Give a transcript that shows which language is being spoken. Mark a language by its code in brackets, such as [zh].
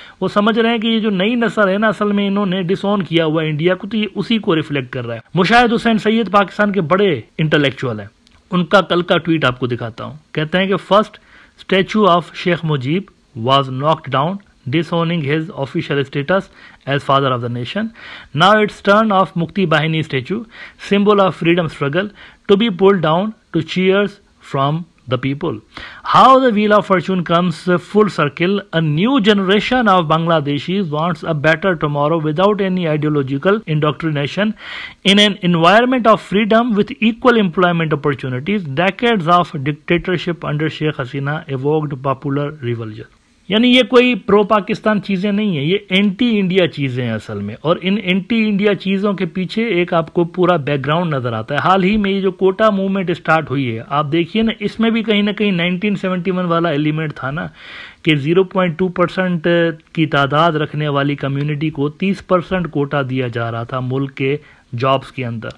[hi] वो समझ रहे हैं कि ये जो नई नस्ल है ना, असल में इन्होंने डिसऑन किया हुआ इंडिया को, तो ये उसी को रिफ्लेक्ट कर रहा है। मुशाहिद हुसैन सैयद पाकिस्तान के बड़े इंटेलेक्चुअल हैं, उनका कल का ट्वीट आपको दिखाता हूँ। कहते हैं कि [en] First statue of Sheikh Mujib was knocked down, disowning his official status as father of the nation. Now it's turn of Mukti Bahini statue, symbol of freedom struggle, to be pulled down to cheers from the people. How the wheel of fortune comes full circle. A new generation of Bangladeshis wants a better tomorrow without any ideological indoctrination, in an environment of freedom with equal employment opportunities. Decades of dictatorship under Sheikh Hasina evoked popular revulsion. [hi] यानी ये कोई pro Pakistan चीज़ें नहीं है, ये anti India चीज़ें हैं असल में। और इन एंटी इंडिया चीज़ों के पीछे एक आपको पूरा बैकग्राउंड नज़र आता है। हाल ही में ये जो कोटा मूवमेंट स्टार्ट हुई है, आप देखिए ना, इसमें भी कहीं ना कहीं 1971 वाला एलिमेंट था ना, कि 0.2% की तादाद रखने वाली कम्युनिटी को 30% कोटा दिया जा रहा था मुल्क के जॉब्स के अंदर।